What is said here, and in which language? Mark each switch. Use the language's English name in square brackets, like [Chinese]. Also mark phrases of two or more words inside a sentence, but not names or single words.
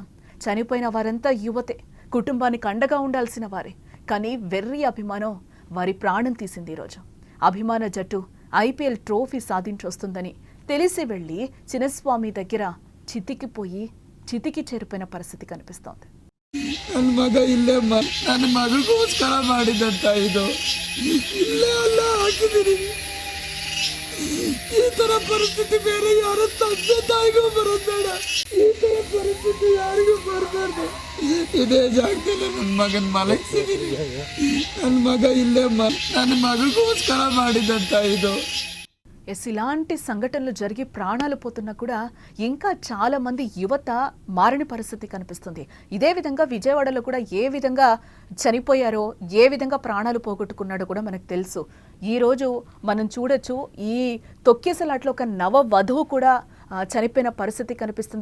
[Telugu] చనిపోయిన వారంతా యువతే, కుటుంబానికి అండగా ఉండాల్సిన వారే. కానీ వెర్రి అభిమానం వారి ప్రాణం తీసింది. ఈరోజు అభిమాన జట్టు ఐపీఎల్ ట్రోఫీ సాధించొస్తుందని తెలిసి వెళ్ళి చిన్నస్వామి దగ్గర చితికి చేరిపోయిన పరిస్థితి కనిపిస్తోంది. [Kannada] ನನ್ನ ಮಗ ಇಲ್ಲೇ ನನ್ನ ಮಗಗೋಸ್ಕರ ಮಾಡಿದಂತ ಇದು ಇಲ್ಲೇ ಅಲ್ಲ ಹಾಕಿದೀನಿ. ಈ ತರ ಪರಿಸ್ಥಿತಿ ಬೇರೆ ಯಾರ ತಂದೆ ತಾಯಿಗೂ ಬರೋದು ಬೇಡ. ಈ ತರ ಪರಿಸ್ಥಿತಿ ಯಾರಿಗೂ ಬರಬಾರ್ದು. ಇದೇ ಜಾಗದಲ್ಲಿ ನನ್ನ ಮಗನ ಮಲಗಿಸಿದೀನಿ. ನನ್ನ ಮಗ ಇಲ್ಲೇ ನನ್ನ ಮಗಗೋಸ್ಕರ ಮಾಡಿದಂತ ಇದು. [Telugu] ఎస్, ఇలాంటి సంఘటనలు జరిగి ప్రాణాలు పోతున్నా కూడా ఇంకా చాలా మంది యువత మారని పరిస్థితి కనిపిస్తుంది. ఇదే విధంగా విజయవాడలో కూడా ఏ విధంగా చనిపోయారో, ఏ విధంగా ప్రాణాలు పోగొట్టుకున్నాడో కూడా మనకు తెలుసు. ఈరోజు మనం చూడొచ్చు, ఈ తొక్కిసలాట్లో ఒక నవ వధువు కూడా చనిపోయిన పరిస్థితి కనిపిస్తుంది.